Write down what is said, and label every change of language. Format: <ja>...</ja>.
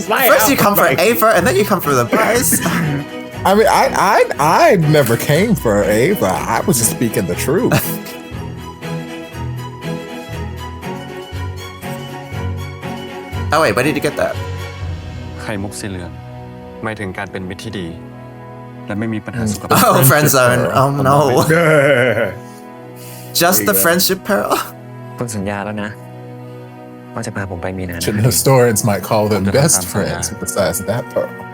<en>First you come for Ava, and then you come for the boys. I mean, I never came for Ava. I was just speaking the truth. Oh wait, where did you get that?</en> <th>ไข่มุกสีเหลืองหมายถึงการเป็นมิตรที่ดี และไม่มีปัญหาสุขภาพ</th> <en>Oh, friend zone. Oh no. Just the friendship pearl?</en> <th>คุณสัญญาแล้วนะว่าจะพาผมไปมีนานะ</th> <en>Historians might call them best friends besides that part.</en>